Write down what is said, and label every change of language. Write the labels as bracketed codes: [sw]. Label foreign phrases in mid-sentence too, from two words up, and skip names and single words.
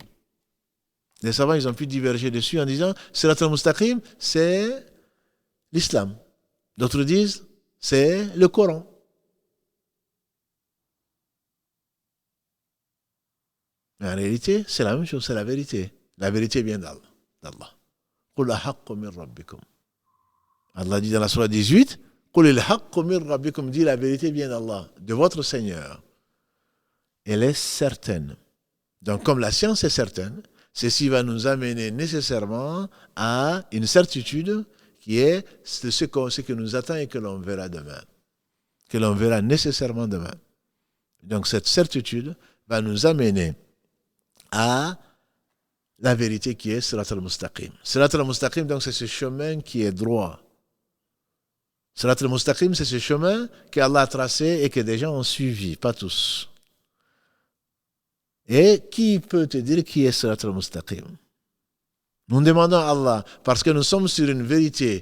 [fr] Les savants, ils ont pu diverger dessus en disant Sirat al-Mustaqim, c'est l'islam. D'autres disent c'est le Coran. Mais en réalité, c'est la même chose, c'est la vérité. La vérité vient d'Allah. [ar] قل الحق من ربكم. [fr] Allah dit dans la sourate 18, [ar] قل الحق من ربكم, [fr] dit la vérité vient d'Allah, de votre Seigneur. Elle est certaine. Donc comme la science est certaine, ceci va nous amener nécessairement à une certitude qui est ce que nous attend et que l'on verra demain. Que l'on verra nécessairement demain. Donc cette certitude va nous amener à la vérité qui est Sirat al-Mustaqim. Sirat al-Mustaqim, donc c'est ce chemin qui est droit. Sirat al-Mustaqim, c'est ce chemin qu'Allah a tracé et que des gens ont suivi, pas tous. Et qui peut te dire qui est Sirat al-Mustaqim? Nous demandons à Allah, parce que nous sommes sur une vérité.